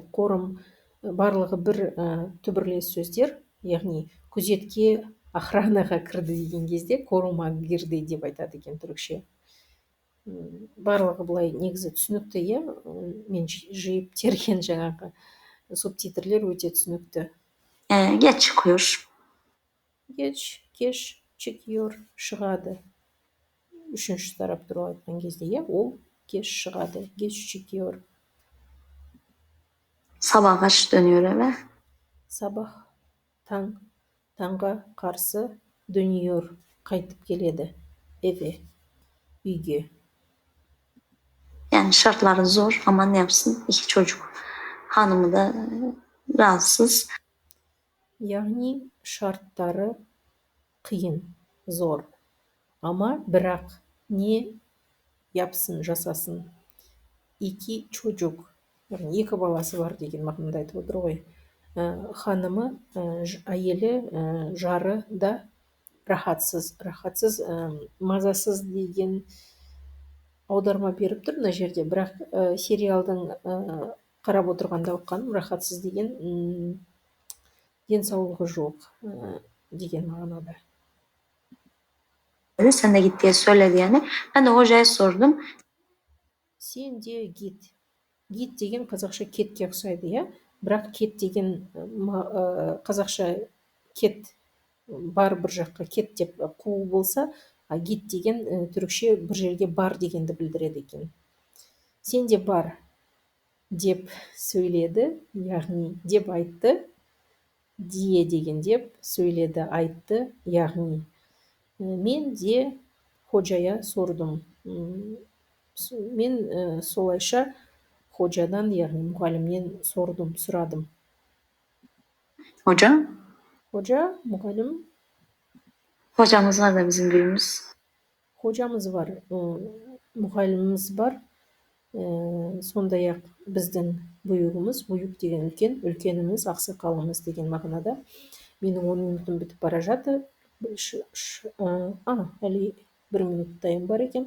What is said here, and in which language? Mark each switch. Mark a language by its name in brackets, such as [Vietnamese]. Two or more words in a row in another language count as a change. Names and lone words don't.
[Kazakh] Қорым, барлығы бір түбірлес сөздер, яғни күзетке, охранаға кірді деген кезде корума гирди деп айтады екен түрікше. Барлығы былай негізі түсінікті, иә, мен жиып терген жаңағы субтитрлер өте түсінікті. [Turkish] Geç çıkıyor. [Kazakh] Кеш çıkıyor, шығады. Үшінші тарап туралы айтқан кезде, иә, ол кеш шығады, [Turkish] geç çıkıyor. Sabah kaç dönüyor eve? Sabah, [Kazakh] таңға қарсы dönüyor, қайтып келеді, eve, үйге. [Turkish] Yani şartları zor ama ne yapsın? 2 çocuk. Hanımı da rahatsız. [Kazakh] Яғни шарттары қиын, зор. Ama бірақ не yapsın, жасасын. 2 çocuk, яғни 2 баласы бар деген мағынада айтып отыр ғой. Ханымы, әйелі, жары да рахатсыз. Рахатсыз, мазасыз деген аударма беріп тұр мына жерде, бірақ сериалдың қарап отырғанда оққаным, рахатсыз деген денсаулығы жоқ деген мағынада. [Turkish] Sen de git diye söyledi yani. Ben de hocaya sordum. Sen de git. [Kazakh] Гит деген қазақша кетке ұқсайды, иә? Бірақ кет деген қазақша кет, бар бір жаққа кет деп қуу болса, а гит деген түрікше бір жерге бар дегенді білдіреді екен. Сен де бар деп сөйледі, яғни деп айтты. Дие деген деп сөйледі, айтты, яғни мен де [Turkish] hocaya sordum. [Kazakh] Мен солайша ходжадан, яғни мұғалімнен сордым, сұрадым. [Turkish] Hoca? [Kazakh] Hoca, мұғалім. [Turkish] Hocamız var da bizim büyüğümüz. Hocamız var, [Kazakh] мұғаліміміз бар. Сондай-ақ біздің бұйығымыз, бұйық деген үлкен, үлкеніміз, ақсақалымыз деген мағынада. Менің 10 минутым бітіп бара жатыр. Әлі 1 минуттайым бар екен.